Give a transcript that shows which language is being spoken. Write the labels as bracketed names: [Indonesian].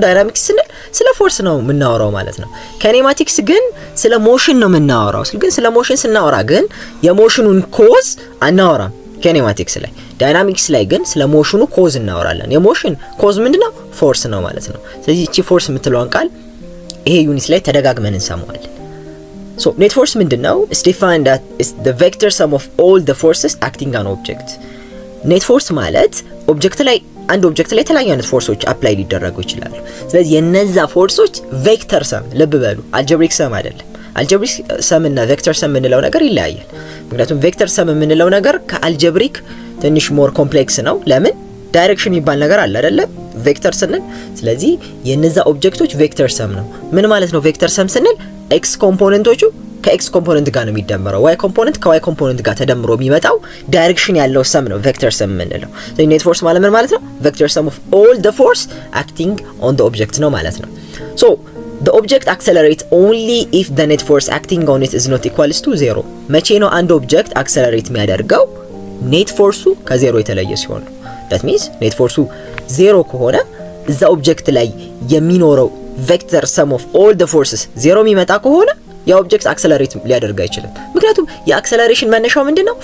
[Amharic] ዳይናሚክስ ስንል ስለ ፎርስ ነው የምናወራው ማለት ነው። ካይኔማቲክስ ግን ስለ ሞሽን ነው የምናወራው። ግን ስለ ሞሽን ስናወራ ግን የሞሽኑን ኮዝ አናወራም ካይኔማቲክስ ላይ። ዳይናሚክስ ላይ ግን ስለ ሞሽኑ ኮዝ እናወራለን። የሞሽን ኮዝ ምንድነው? ፎርስ ነው ማለት ነው። ስለዚህ እቺ ፎርስ የምትለውን ቃል ይሄ ዩኒት ላይ ተደጋግመን እንሰማዋለን። [English] So net force [Amharic] ምንድነው? [English] It's defined that is the vector sum of all the forces acting on object. [Amharic] net force ማለት ኦብጀክት ላይ አንድ ኦብጀክት ላይ የተለያዩ አይነት ፎርሶች አፕላይ ሊደረጉ ይችላሉ። ስለዚህ የነዛ ፎርሶች ቬክተር ሰም ልብ በሉ፣ አልጀብሪክ ሰም አይደለም። አልጀብሪክ ሰም እና ቬክተር ሰም የምንለው ነገር ይለያያል። ምክንያቱም ቬክተር ሰም የምንለው ነገር ከአልጀብሪክ ትንሽ ሞር ኮምፕሌክስ ነው። ለምን? ዳይሬክሽን የሚባል ነገር አለ አይደለ ቬክተር ስንል። ስለዚህ የነዛ ኦብጀክቶች ቬክተር ሰም ነው። ምን ማለት ነው ቬክተር ሰም ስንል? ኤክስ ኮምፖነንቶቹ ከኤክስ ኮምፖነንት ጋር ነው የሚደመረው፣ ዋይ ኮምፖነንት ከዋይ ኮምፖነንት ጋር ተደምሮ የሚመጣው ዳይሬክሽን ያለው ሰም ነው ቬክተር ሰም የምንለው። ስለዚህ ኔት ፎርስ ማለት ምን ማለት ነው? [English] ቬክተር ሰም ኦፍ ኦል ዘ ፎርስ አክቲንግ ኦን ዘ ኦብጀክት [Amharic] ነው ማለት ነው። [English] ሶ the object accelerates only if the net force acting on it is not equals to 0. [Amharic] መቼ ነው አንድ ኦብጀክት አክሰለሬት የሚያደርገው? ኔት ፎርሱ ከዜሮ የተለየ ሲሆን ነው። [English] that means [Amharic] ኔት ፎርሱ 0 ከሆነ እዛ ኦብጀክት ላይ የሚኖረው ቬክተር ሰም ኦፍ ኦል ዘ ፎርስስ 0 የሚመጣ ከሆነ ያ ኦብጀክት አክሰለሬት ሊያደርግ አይችልም። ምክንያቱም የአክሰለሬሽን መነሻው ምንድነው?